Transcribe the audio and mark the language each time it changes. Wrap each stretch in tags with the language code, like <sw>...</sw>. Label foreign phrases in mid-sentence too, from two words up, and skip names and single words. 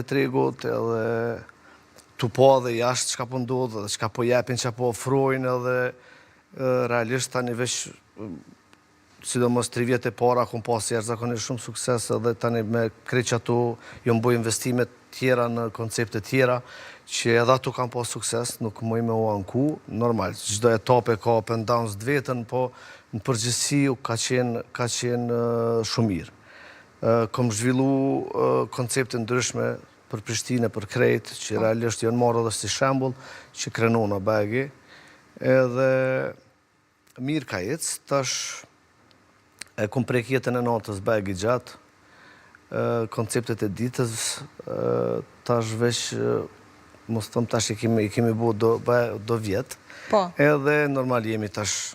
<sq>tregut, edhe tu po dhe jashtë që ka po ndodhë, dhe që ka po jepin, që ka po ofrojnë, edhe realisht tani vesh, sidomos 3 vjetë e para, kom pasi jashtëzakonisht shumë sukses, edhe tani me krejt që ato jo më bëj investimet tjera në koncepte tjera, që edhe ato kam pas sukses, nuk mëj me u anku, normal, çdo etape ka</sq> <en>up and downs</en> <sq>të vetën, po në përgjithësi ka qenë shumë mirë. Kom zhvillu koncepte ndryshme për Prishtinë, për krejt, që realisht janë marrë edhe si shembull, që krenona bagi, edhe mirë ka ecë, tash e kom prek jetën e natës bagi gjatë, konceptet e ditës, tash veç, mos thëmë tash i kemi bo do vjetë, edhe normal jemi tash</sq>